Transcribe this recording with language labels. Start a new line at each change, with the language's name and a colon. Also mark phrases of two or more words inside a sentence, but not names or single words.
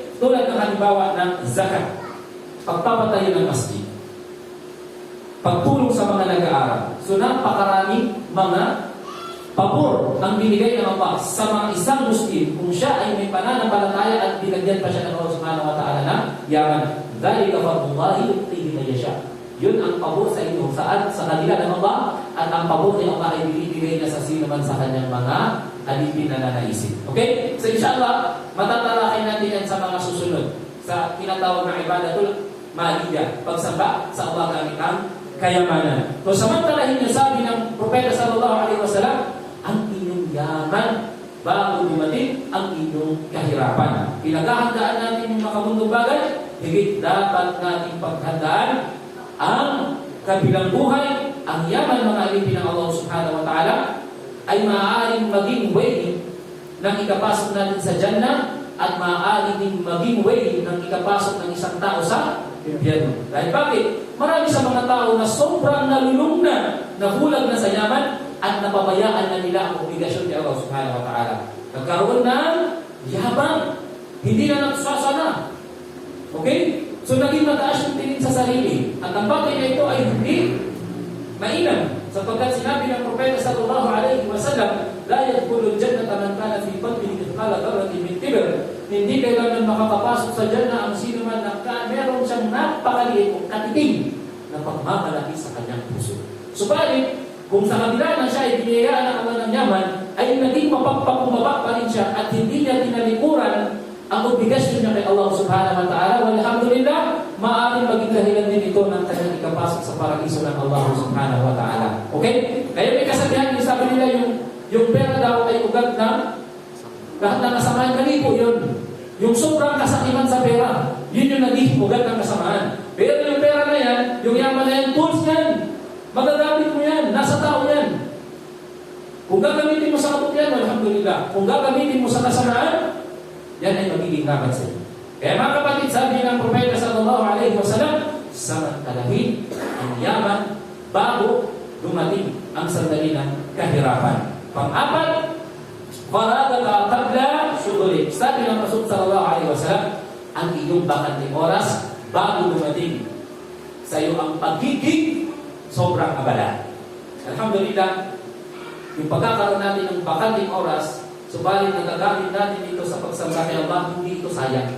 Filipino: Tulad ng halimbawa ng zakat, pagpapatayo ng masjid, pagtulong sa mga nag-aaral. So napakaraming mga pabor ang binigay ng Allah sa mga isang Muslim kung siya ay may pananampalataya at binagyan pa siya ng Allah
Arabic: سبحانه وتعالى
Filipino: na yaman.
Arabic: ذلك فضل الله يؤتيه من يشاء.
Filipino: Yun ang pabor sa inyo sa kanila ng Allah, at ang pabor ni Allah ay binibigay niya sa sino man sa kanyang mga alipin na nanaisin. Okay? So inshallah, matatalakay natin yan sa mga susunod sa tinatawag na
Arabic: العبادة المالية,
Filipino: pagsamba sa Allah gamit ang kayamanan. So samantalahin niyo, sabi ng Propeta
Arabic: صلى الله عليه وسلم,
Filipino: ang inyong yaman bago dumating ang inyong kahirapan. Pinaghahandaan natin yung makamundong bagay, higit dapat nating paghandaan ang kabilang buhay. Ang yaman, mga alipin ng Allah
Arabic: سبحانه وتعالى,
Filipino: ay maaaring maging way ng ikapasok natin sa Jannah at maaaring din maging way ng ikapasok ng isang tao sa impyerno. Dahil bakit? Marami sa mga tao na sobrang nalulung na, nabulag na sa yaman at napabayaan na nila ang obligasyon ni Allah
Arabic: سبحانه وتعالى.
Filipino: Nagkaroon ng yabang, hindi na nagsasana. Okay? So naging mataas yung tingin sa sarili. At ang bagay na ito ay hindi mainam. Sapagkat sinabi ng Propeta
Arabic: صلى الله عليه وسلم، لا يدخل الجنة من كان في قلبه مثقال ذرة من كبر.
Filipino: Hindi kailangan makakapasok sa Jannah ang sino man na meron siyang napakaliit o katiting na pagmamalaki sa kanyang puso. Subalit, kung sa kabila na siya ay biniyayaan ng Allah ng yaman, ay naging mapagpapumaba pa rin siya at hindi niya tinalikuran ang obligasyon niya kay Allah
Arabic: سبحانه وتعالى.
Filipino: Walhamdulillah, maaaring maging dahilan din ito ng kanyang ikapasok sa paraiso ng Allah
Arabic: سبحانه وتعالى.
Filipino: Okay? Kaya may kasabihan, yung sabi nila, yung pera daw ay ugat na lahat ng kasamaan. Mali po yun. Yung sobrang kasakiman sa pera, yun yung naging ugat ng kasamaan. Pero yung pera na yan, yung yaman na yan, tools yan. Magagamit mo yan. Nasa tao yan. Kung gagamitin mo sa kabutihan, alhamdulillah. Kung gagamitin mo sa kasamaan, yan ay magiging laban sa iyo. Kaya mga kapatid, sabi ng Propeta
Arabic: صلى الله عليه وسلم,
Filipino: samantalahin ang yaman bago dumating ang sandali ng kahirapan.
Arabic: Pang-apat, فراغك قبل شغلك.
Filipino: Sabi ng Rasul
Arabic: صلى الله عليه وسلم,
Filipino: ang iyong bakanting oras bago dumating sa iyo ang pagiging sobrang abala. Alhamdulillah, yung pagkakaroon natin ng bakanting oras, subalit nagagamit natin ito sa pagsamba kay Allah, hindi ito sayang.